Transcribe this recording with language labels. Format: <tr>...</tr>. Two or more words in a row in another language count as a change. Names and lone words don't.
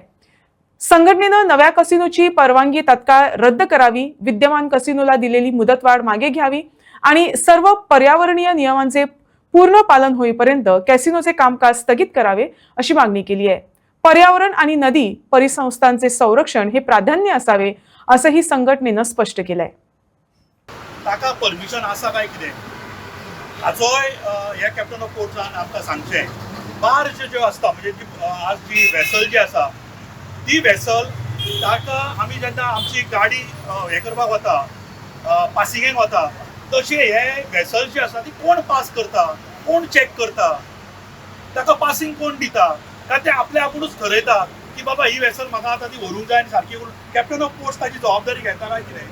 <mr>संघटनेनं नव्या कसिनोची परवानगी तत्काळ रद्द करावी, विद्यमान कसिनोला दिलेली मुदतवाढ मागे घ्यावी आणि सर्व पर्यावरणीय नियमांचे पूर्ण पालन होईपर्यंत कॅसिनोचे कामकाज स्थगित करावे अशी मागणी केली आहे. पर्यावरण आणि नदी परिसंस्थांचे संरक्षण हे प्राधान्य असावे असंही संघटनेनं स्पष्ट केलंय.</mr> <kok>ताका परमिशन आसा काय कितें हाचोय ह्या कॅप्टन ऑफ पोर्ट्सान आमकां सांगचें. बार्ज ज्यो आसता म्हणजे आज जी वेसल जी आसा ती वेसल ताका आमी जेन्ना आमची गाडी हे करपाक वता पासिंगेक वता तशें हे वेसल जी आसा ती कोण पास करता, कोण चॅक करता, ताका पासिंग कोण दिता काय ते आपले आपुणूच ठरयता की बाबा ही वेसल म्हाका आतां ती व्हरूंक जाय आनी सारकी करून</kok> <en>captain of ports</en> <kok>ताची जबाबदारी घेता काय कितें.</kok>